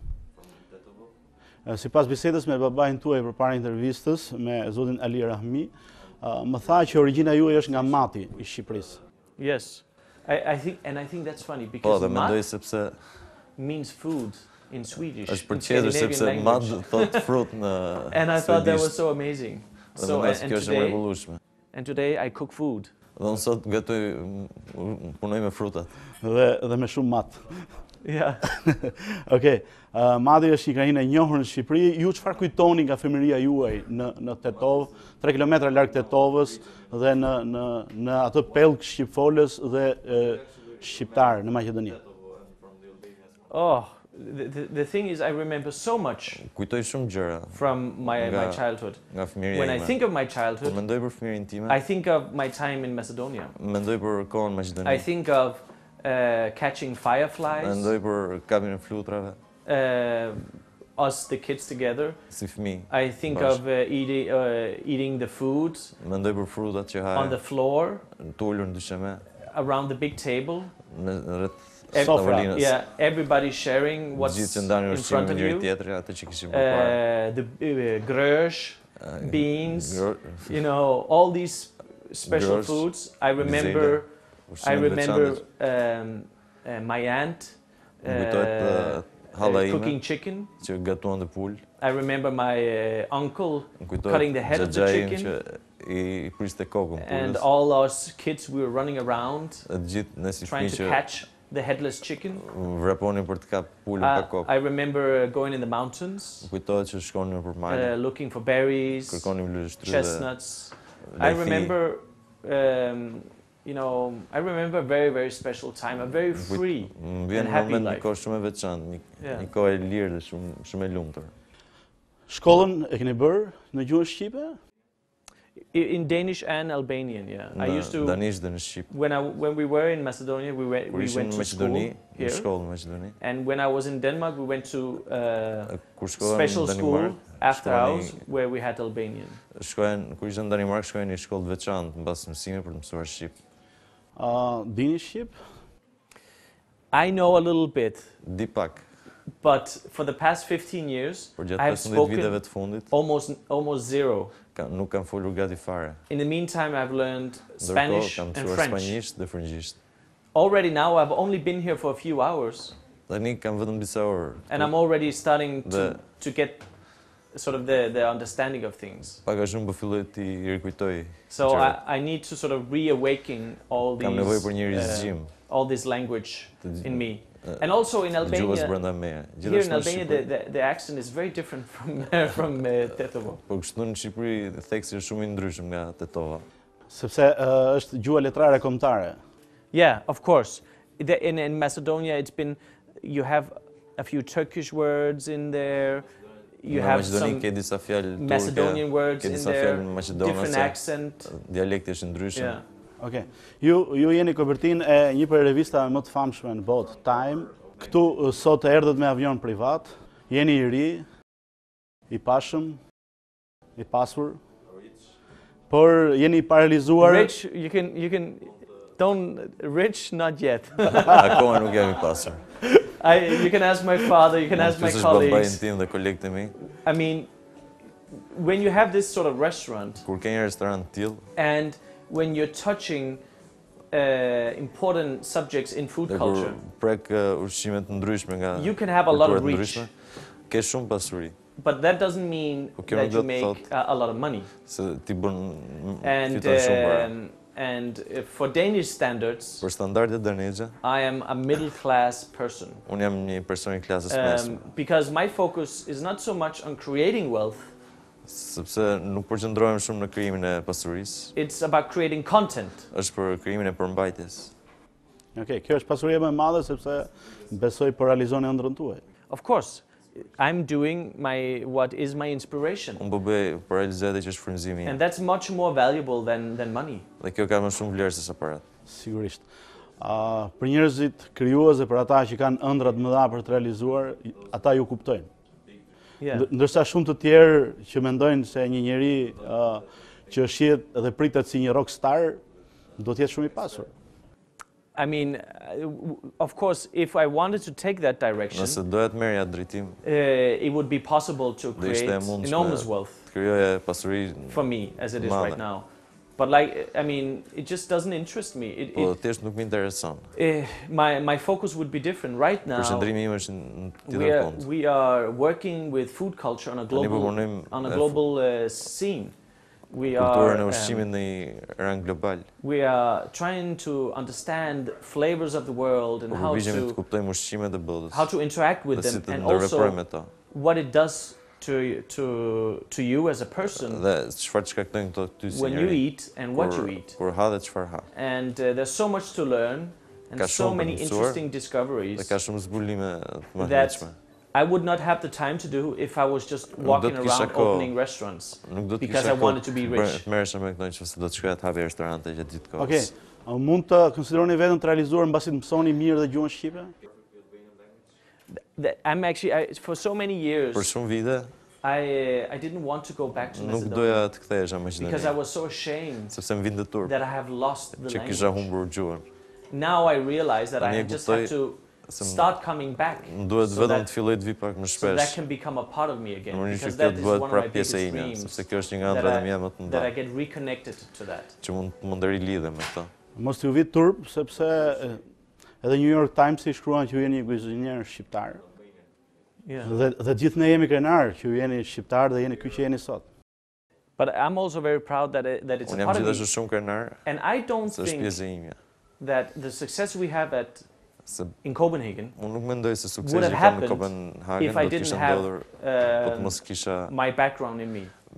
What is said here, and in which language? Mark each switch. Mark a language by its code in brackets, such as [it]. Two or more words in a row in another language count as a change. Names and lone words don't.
[sq] Sipas bisedës me babain tuaj përpara intervistës me zotin Ali Rahmi, më tha që origjina juaj është nga mati I Shqipërisë. [en] Yes. I think that's funny because mat means food in Swedish. [sq] Është përqendër sepse mat thot frut në [en] And I thought that was so amazing. And today I cook food. [sq] Dhe unë sot punoj me frutat. Dhe me shumë mat. [en] Yeah. [sq] Okej. Madhi është një krahinë e njohur në Shqipëri. Ju çfarë kujtoni nga fëmijëria juaj në Tetovë, 3 kilometra larg Tetovës dhe në atë pellg shqipfolës dhe shqiptar në Maqedoni? [en] Oh, the thing is, I remember so much [sq] Kujtoj shumë gjëra [en] from my childhood. [sq] nga fëmijëria [en] When I [sq] ime. [en] think of my childhood, [sq] Mendoj për fëmijërinë time. [en] I think of my time in Macedonia. [sq] Mendoj për kohën në Maqedoni. [en] I think of catching fireflies, [sq] Mendoj për kapjen e flutrave [en] us, the kids together. [sq] si fëmijë. [en] I think of eating the food [sq] Mendoj për frutat që [en] on the [sq] haje, [en] floor, [sq] tulur në dysheme, [en] around the big table. [sq] rreth Sofra. tavolinës. [en] Yeah, everybody sharing what's [sq] Gjithë që ndanin [en] in [sq] ushqimin [en] front [sq] me [en] of [sq] njëri [en] you. [sq] tjetrin, atë që kishim përpara. [en] The grësh, beans, you know, all these special [sq] Grësh, [en] foods. I remember my aunt cooking chicken. [sq] që gatuan të pul. [en] I remember my uncle [sq] Kujtohet [en] cutting the head of the [sq] xhaxhaim [en] chicken. [sq] që i priste kokën [en] And [sq] pulës. [en] all us kids, we were running around [sq] Të gjithë ne si [en] trying [sq] fëmijë [en] to [sq] që [en] catch the headless chicken. [sq] vraponin për të kap pulën pa kokë. [en] I remember going in the mountains, [sq] Kujtohet që shkonin nëpër male, [en] looking for berries, [sq] kërkonim luleshtrydhe. [en] chestnuts. I remember, you know, I remember a very, very special time, a very free [sq] Më vjen [en] and [sq] në [en] happy [sq] moment një [en] life. [sq] kohë shumë e veçantë, [en] Yeah. [sq] një kohë e lirë dhe shumë e lumtur. Shkollën e keni bërë në gjuhën shqipe? [en] In Danish and Albanian, yeah. I used to, [sq] Danisht dhe në Shqip. [en] when we were in Macedonia, we [sq] Kur ishim [en] went [sq] në [en] to school [sq] Maqedoni, në [en] here. [sq] shkollë në Maqedoni. [en] And when I was in Denmark, we went to [sq] Kur shkoja [en] special [sq] në [en] school [sq] Danimark, [en] after [sq] shkoni- [en] hours where we had Albanian. [sq] kur ishte në Danimark, shkoja në një shkollë të veçantë mbas mësime për të mësuar shqip. Dini shqip? [en] I know a little bit, [sq] Di pak, [en] but for the past 15 years, [sq] por [en] I [sq] gjatë [en] have [sq] 15 viteve [en] spoken [sq] të fundit [en] almost zero. [sq] nuk kam folur gati fare. [en] In the meantime, I've learned [sq] Ndërkohë [en] Spanish [sq] kam [en] and [sq] mësuar [en] French. [sq] spanjisht dhe frëngjisht. [en] Already now, I've only been here for a few hours, [sq] Tani kam vetëm disa orë. [en] and I'm already starting The- to get sort of the understanding of things. [sq] Pak a shumë po filloj ti rikujtoj. [en] So [sq] gjërat. [en] I need to sort of reawaken [sq] Kam nevojë për një rizgjim [en] all this language [sq] të [en] in me. And also in [sq] të gjuhës [en] Albania, [sq] brenda meje. [en] here in [sq] Gjithashtu në [en] Albania, [sq] Shqipëri. [en] the accent is very different from Tetovo. [sq] Po kështu në Shqipëri theksi është shumë i ndryshëm nga Tetova. Sepse është gjuha letrare kombëtare. [en] Yeah, of course. In Macedonia, it's been, you have a few Turkish words in there, you [sq] Në [en] have [sq] Maqedoni [en] some [sq] ke disa fjalë turke, [en] Macedonian words [sq] ke [en] in [sq] disa [en] there, [sq] fjalë [en] different [sq] maqedonase, [en] accent. [sq] dialekti është i ndryshëm. [en] Yeah. [sq] Okej. Ju jeni kopertinë e një prej revistave më të famshme në botë, Time. Këtu sot erdhët me avion privat. Jeni i ri, i pashëm, i pasur. Por jeni i paralizuar. [en] Rich, you can, rich, not yet. [sq] Akoma nuk jam i pasur. [en] You can ask my father, you can ask my colleagues. [sq] Tim dhe kolegët e mi. [en] I mean, when you have this sort of restaurant, [sq] Kur ke një restorant të tillë, [en] and when you're touching important subjects in food [sq] dhe kur [en] culture, [sq] prek ushqime të ndryshme nga [en] you can have a lot of [sq] kulturat [en] reach, [sq] ndryshme, ke shumë pasuri, [en] but that doesn't mean [sq] kjo [en] that [sq] nuk [en] you [sq] do të [en] make [sq] thotë [en] a lot of money. [sq] se ti bën [en] And [sq] fiton shumë para. [en] for Danish standards, [sq] Për standardet daneze, [en] I am a middle class person. [sq] unë jam një person i klasës mesme, [en] Because my focus is not so much on creating wealth, [sq] sepse nuk përqendrohem shumë në krijimin e pasurisë, [en] it's about creating content. [sq] është për krijimin e përmbajtjes. Okej, kjo është pasuria më e madhe sepse besoj po realizoni ëndrrën tuaj. [en] Of course, I'm doing what is my inspiration. [sq] Unë po bëj për realizat që është frymëzimi [en] And [sq] im. [en] that's much more valuable than money. [sq] Dhe kjo ka më shumë vlerë se sa parat. Sigurisht. Për njerëzit krijues dhe për ata që kanë ëndra të mëdha për të realizuar, ata ju kuptojnë. [en] Yeah. [sq] Ndërsa shumë të tjerë që mendojnë se një njeri që shihet dhe pritet si një rockstar, do të jetë shumë i pasur. [en] I mean, of course, if I wanted to take that direction, [sq] Nëse doja të merrja atë drejtim, [en] it would be possible to [sq] do ishte [en] create [sq] e mundshme [en] enormous wealth [sq] të krijoja pasuri, [en] for me as it is [sq] Madhe. [en] right now. But like, I mean, it just doesn't interest me. [sq] po thjesht nuk më intereson. [en] My focus would be different right now. [sq] Përqendrimi im është në tjetër kund. [en] We are working with food culture on a [sq] Tani po [en] global [sq] punojmë [en] on a global scene. [sq] kulturën e ushqimit në rang global. [en] We are trying to understand flavors of the world and how [sq] të kuptojmë ushqimet e botës. [en] How to interact with them and also what it does to you as a person when you eat and what you eat. And there's so much to learn and so many interesting discoveries that I would not have the time to do if I was just walking around opening restaurants because I wanted to be rich. [sq] Okay, mund të konsideroni vetëm të realizuar mbasi të mësoni mirë dhe gjuhën shqipe? [en] I'm actually, for so many years, [sq] për shumë vite, [en] I didn't want to go back to Macedonia because I was so ashamed that I have lost the language. Now I realize that I just have to start coming back so that can become a part of me again, because that is one of my biggest dreams, that I get reconnected to that. [sq] Mos t'ju vit turp, sepse edhe New York Times i shkruan që ju jeni kuzhinier shqiptar. Dhe gjithë ne jemi krenar që ju jeni shqiptar dhe jeni ky që jeni sot. [en] But I'm also very proud that it's a part of me. And I don't think that the success we have in Copenhagen would have happened if I didn't have my background in me.